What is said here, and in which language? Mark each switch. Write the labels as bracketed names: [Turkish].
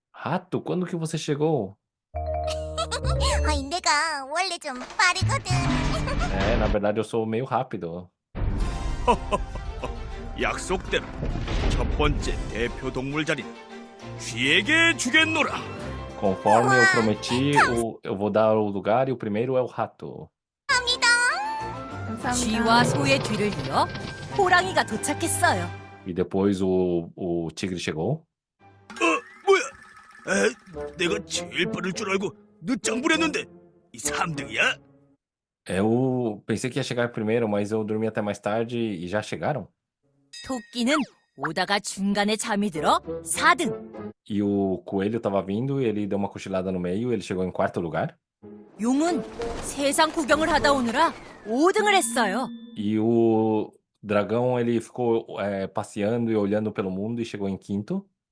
[Portuguese] Rato, quando que você chegou? [Korean] 어이, 내가 원래 좀 빠르거든. [Portuguese] É, na verdade eu sou meio rápido. [Korean] 약속대로 첫 번째 대표 동물 자리는 쥐에게 주겠노라. [Portuguese] Conforme eu prometi, eu vou dar o lugar e o primeiro é o rato. [Korean] 감사합니다. 쥐와 소의 뒤를 이어 호랑이가 도착했어요. [Portuguese] E depois o tigre chegou. [Korean] 뭐야? 내가 제일 빠를 줄 알고 늦장 부렸는데 이 3등이야? [Portuguese] Eu pensei que ia chegar primeiro, mas eu dormi até mais tarde e já chegaram. [Korean] 토끼는 오다가 중간에 잠이 들어 4등. [Portuguese] E o coelho tava vindo e ele deu uma cochilada no meio, ele chegou em quarto lugar. [Korean] 용은 세상 구경을 하다 오느라 5등을 했어요. [Portuguese] E o dragão, ele ficou passeando e olhando pelo mundo e chegou em quinto.